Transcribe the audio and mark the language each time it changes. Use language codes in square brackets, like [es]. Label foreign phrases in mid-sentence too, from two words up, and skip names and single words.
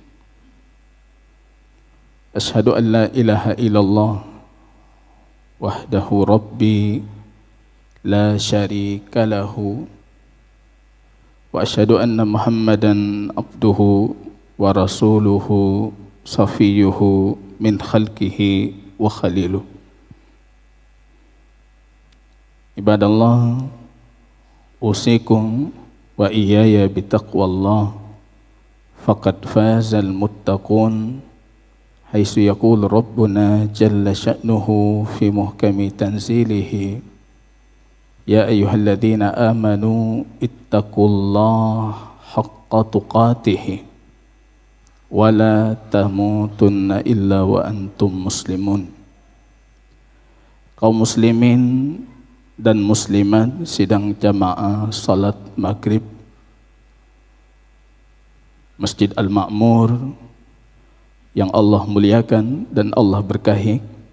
[ar] أشهد أن لا إله إلا الله وحده ربي لا شريك له وأشهد أن محمدا عبده ورسوله صفيه من خلقه وخليله. عباد الله، أوصيكم وإياي بتقوى الله فقد فاز المتقون حيث يقول ربنا جل شأنه في محكم تنزيله يا أيها الذين آمنوا اتقوا الله حق تقاته ولا تموتن إلا وأنتم مسلمون. [id] Kaum muslimin dan muslimat sidang jamaah salat maghrib Masjid Al-Ma'mur yang Allah muliakan dan Allah berkahi.